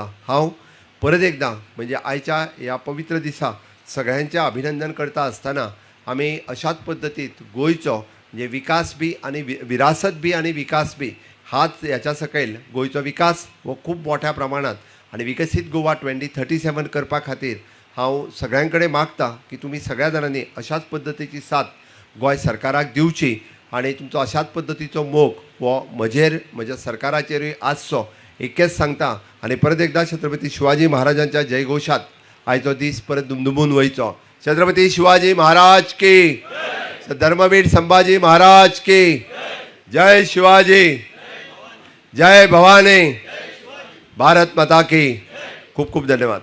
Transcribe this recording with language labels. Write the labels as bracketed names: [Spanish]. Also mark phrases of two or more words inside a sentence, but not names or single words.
[Konkani] हांव परत एकदा म्हणजे आयच्या ह्या पवित्र दिसा सगळ्यांचें अभिनंदन करता आसतना आमी अशाच पद्दतीत गोंयचो म्हणजे विकास बी आनी विरासत बी आनी विकास बी हाच ह्याच्या सकयल गोंयचो विकास हो खूब मोठ्या प्रमाणांत आनी विकसीत गोवा 2037 करपा खातीर हांव सगळ्यां कडेन मागता की तुमी सगळ्या जाणांनी अशाच पद्दतीची साथ गोंय सरकाराक दिवची आनी तुमचो अशाच पद्दतीचो मोग हो म्हज्या सरकाराचेरूय आसचो इतकेंच सांगता. आनी परत एकदा छत्रपती शिवाजी महाराजांच्या जयघोशात आयचो दीस परत दुमदुमून वयचो. [Hindi] छत्रपती शिवाजी महाराज की, धर्मवीर संभाजी महाराज की, जय शिवाजी, जय भवानी, भारत माता की. [Konkani] खूब खूब धन्यवाद.